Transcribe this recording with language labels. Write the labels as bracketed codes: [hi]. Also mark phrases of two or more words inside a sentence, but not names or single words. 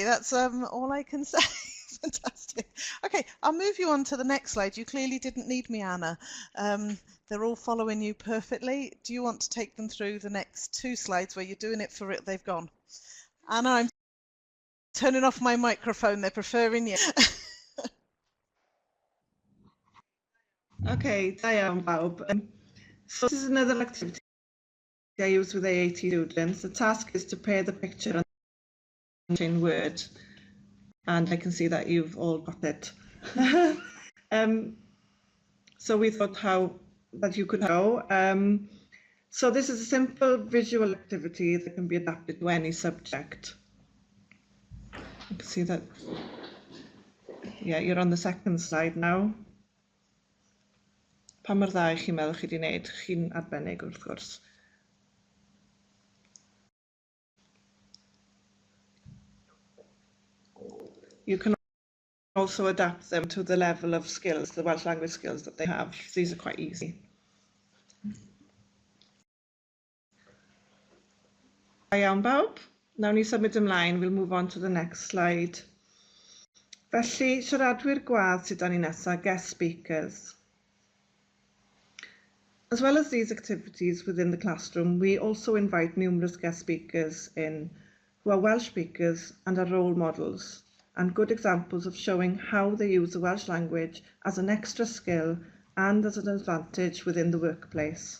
[en] That's all I can say. Fantastic. Okay, I'll move you on to the next slide. You clearly didn't need me, Anna. They're all following you perfectly. Do you want to take them through the next two slides where you're doing it for it? They've gone. Anna, I'm turning off my microphone. They're preferring you. Okay, [cy] da iawn bawb. [en] So this is another activity I use with AAT students. The task is to pair the picture in Word, and I can see that you've all got it. So we thought that you could go. So this is a simple visual activity that can be adapted to any subject. You can see that, yeah, you're on the second slide now. [cy] Pa mor dda I chi'n meddwl chi wedi wneud, chi'n arbennig wrth gwrs. [en] You can also adapt them to the level of skills, the Welsh language skills that they have. These are quite easy. [cy] Da iawn bawb. Nawn ni symud ymlaen, [en] we'll move on to the next slide. [cy] Felly, siaradwyr gwadd sydd â ni nesaf, [en] guest speakers. As well as these activities within the classroom, we also invite numerous guest speakers in who are Welsh speakers and are role models, and good examples of showing how they use the Welsh language as an extra skill and as an advantage within the workplace.